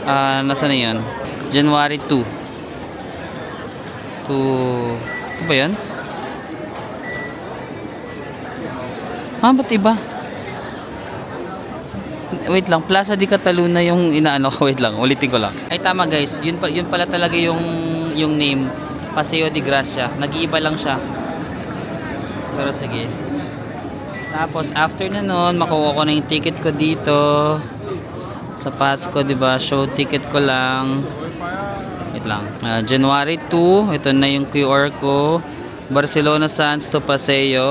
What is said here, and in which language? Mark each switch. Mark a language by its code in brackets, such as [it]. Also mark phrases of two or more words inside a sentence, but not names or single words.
[tl] Nasa na yun? January 2. Ito ba yun? Ba't iba? Wait lang, Plaza di Cataluna yung inaano ko. Wait lang, ulitin ko lang. Ay tama guys, yun pala talaga yung name. Paseo de Gracia. Nag-iiba lang siya. Pero sige. Tapos after na nun, makuha ko na yung ticket ko dito. Sa Pasko, di ba? [en] Show ticket [tl] ko lang. Wait lang. January 2, ito na yung QR ko. Barcelona Sands to Paseo.